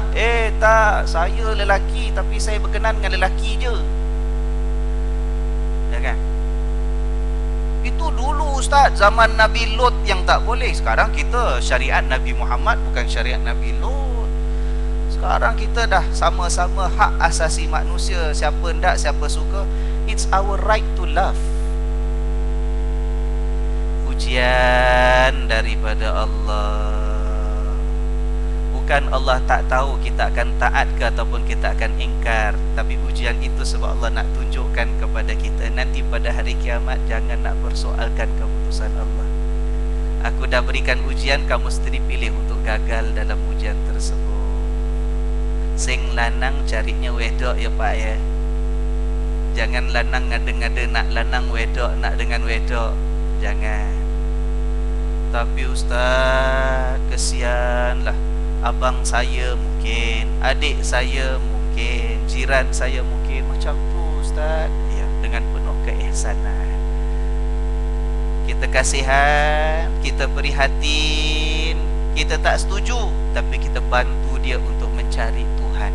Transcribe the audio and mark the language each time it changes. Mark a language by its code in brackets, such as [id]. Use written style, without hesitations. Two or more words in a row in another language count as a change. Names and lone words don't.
[ms] Tak, saya lelaki tapi saya berkenan dengan lelaki je, ya kan? Itu dulu Ustaz, zaman Nabi Lut yang tak boleh. Sekarang kita syariat Nabi Muhammad, bukan syariat Nabi Lut. Sekarang kita dah sama-sama hak asasi manusia. Siapa ndak, siapa suka, [en] it's our right to love. [ms] Ujian daripada Allah. Bukan Allah tak tahu kita akan taat ke ataupun kita akan ingkar, tapi ujian itu sebab Allah nak tunjukkan kepada kita nanti pada hari kiamat jangan nak persoalkan keputusan Allah. Aku dah berikan ujian, kamu sendiri pilih untuk gagal dalam ujian tersebut. [jv] Sing lanang carinya wedok ya Pak ya. [ms] Jangan lanang ngada-ngada nak [jv] lanang wedok, [ms] nak dengan wedok. Jangan. Tapi Ustaz, kesianlah. Abang saya mungkin, adik saya mungkin, jiran saya mungkin macam tu Ustaz. Ya, dengan penuh keihsanan. Kita kasihan, kita prihatin, kita tak setuju, tapi kita bantu dia untuk mencari Tuhan.